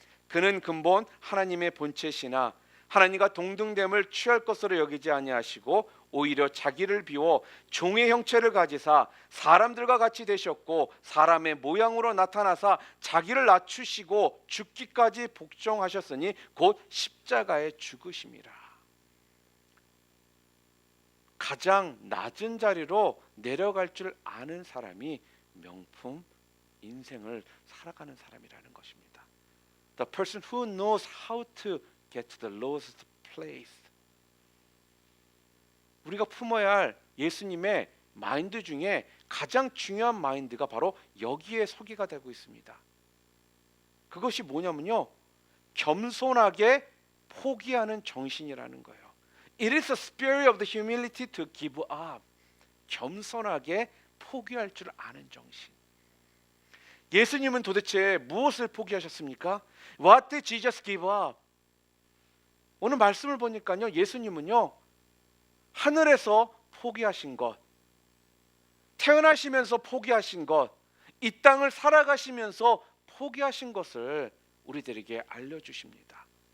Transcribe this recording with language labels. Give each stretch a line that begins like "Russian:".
Korean: 그는 근본 하나님의 본체시나 하나님과 동등됨을 취할 것으로 여기지 아니하시고 오히려 자기를 비워 종의 형체를 가지사 사람들과 같이 되셨고 사람의 모양으로 나타나사 자기를 낮추시고 죽기까지 복종하셨으니 곧 십자가에 죽으심이라. 가장 낮은 자리로 내려갈 줄 아는 사람이 명품 인생을 살아가는 사람이라는 것입니다.
English: The person who knows how to get to the lowest place.
Korean: 우리가 품어야 할 예수님의 마인드 중에 가장 중요한 마인드가 바로 여기에 소개가 되고 있습니다. 그것이 뭐냐면요, 겸손하게 포기하는 정신이라는 거예요.
English: It is the spirit of the humility to give up.
Korean: 겸손하게 포기할 줄 아는 정신. 예수님은 도대체 무엇을 포기하셨습니까?
English: What did Jesus give up?
Korean: 오늘 말씀을 보니까요, 예수님은요, 하늘에서 포기하신 것, 태어나시면서 포기하신 것, 이 땅을 살아가시면서 포기하신 것을 우리들에게 알려주십니다.